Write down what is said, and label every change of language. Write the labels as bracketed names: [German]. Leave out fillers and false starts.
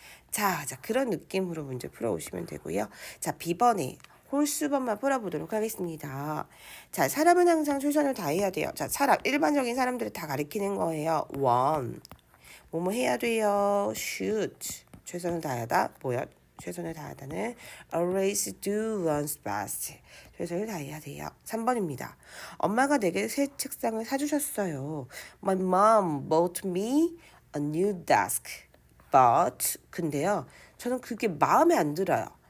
[Korean] 자, 그런 느낌으로 문제 풀어오시면 되고요. 자, B번에 홀수번만 풀어보도록 하겠습니다. 자, 사람은 항상 최선을 다해야 돼요. 자, 일반적인 사람들을 다 가리키는 거예요. 원, 뭐뭐 해야 돼요. should, 최선을 다하다. 뭐야? 최선을 다하다는 [English] always do one's best. [Korean] 최선을 다해야 돼요. 3번입니다. 엄마가 내게 새 책상을 사주셨어요. [English] My mom bought me a new desk. [Korean] But 근데요, 저는 그게 마음에 안 들어요.